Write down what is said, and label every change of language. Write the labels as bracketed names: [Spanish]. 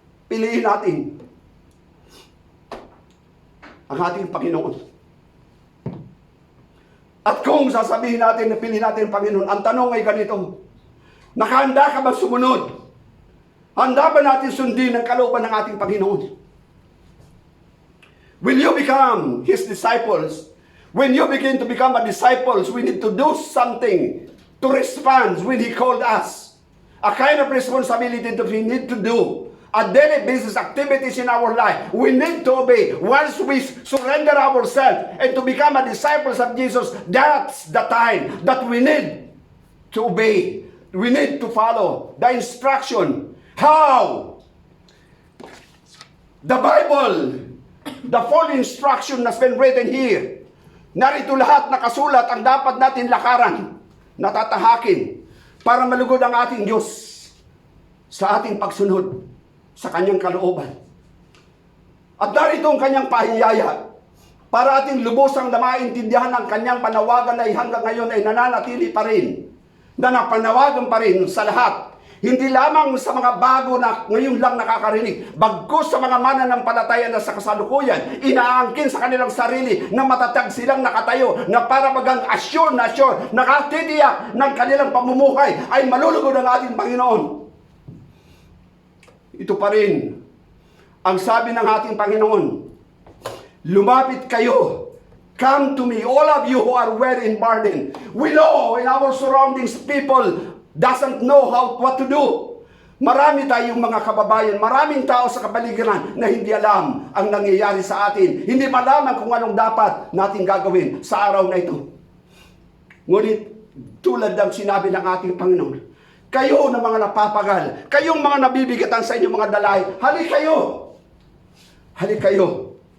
[Filipino] Piliin natin ang ating Panginoon. At kung sasabihin natin na piliin natin ang Panginoon, ang tanong ay ganito: nakahanda ka ba sumunod? Handa ba natin sundin ang kalooban ng ating Panginoon? [English] Will you become His disciples? When you begin to become a disciples, we need to do something to respond when He called us. A kind of responsibility that we need to do. A daily business activities in our life. We need to obey. Once we surrender ourselves and to become a disciples of Jesus, that's the time that we need to obey. We need to follow the instruction. How? The Bible, the full instruction has been written here. [Filipino] Narito lahat nakasulat ang dapat natin lakaran, natatahakin, para malugod ang ating Diyos sa ating pagsunod sa kanyang kalooban. At narito ang kanyang pahiyaya para ating lubosang na maintindihan ang kanyang panawagan ay hanggang ngayon ay nananatili pa rin, na napanawagan pa rin sa lahat. Hindi lamang sa mga bago na ngayon lang nakakarinig, bagkus sa mga mananampalataya na sa kasalukuyan, inaangkin sa kanilang sarili na matatag silang nakatayo, na para bagang asure, nakatitiyak ng kanilang pamumuhay ay malulugod ang ating Panginoon. Ito pa rin ang sabi ng ating Panginoon: lumapit kayo, [English] come to me, all of you who are weary and burdened. We know in our surroundings people doesn't know what to do. [Filipino] Marami tayong mga kababayan, maraming tao sa kapaligiran na hindi alam ang nangyayari sa atin. Hindi malaman kung anong dapat natin gagawin sa araw na ito. Ngunit tulad ng sinabi ng ating Panginoon, kayo na mga napapagal, kayong mga nabibigatan sa inyong mga dalay, halik kayo. Halik kayo.